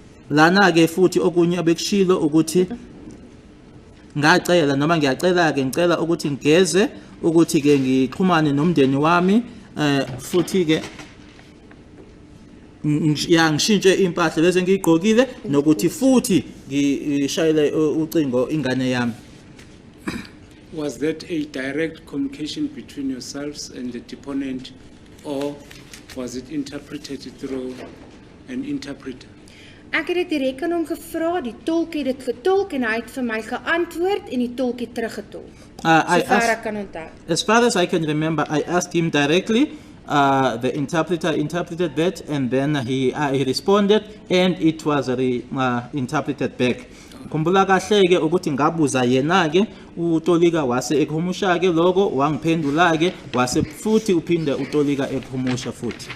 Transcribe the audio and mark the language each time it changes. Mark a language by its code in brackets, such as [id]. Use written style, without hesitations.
[zu] Lana ke futhi okunye abekushilo ukuthi ngacela noma ngiyacela ke ngicela ukuthi ngigeze ukuthi ke ngixhumane nomndeni wami futhi ke ngishintshe impahla bese ngiyigqokile nokuthi futhi ngishayele ucingo ingane yami. [en] Was that a direct communication between yourselves and the deponent, or was it interpreted through an interpreter? [af] Ek het dit direk aan hom gevra, die tolk het dit getolk en hy het vir my geantwoord en die tolk het teruggetolk. Sover ek kan onthou. [en] As far as I can remember, I asked him directly. The interpreter interpreted that, and then he responded, and it was interpreted back. [zu] Khumbula kahle ke ukuthi ngabuza yena ke uTolika wase ekhumusha ke lokho wangiphendula ke wase futhi uphinde uTolika ekhumusha futhi.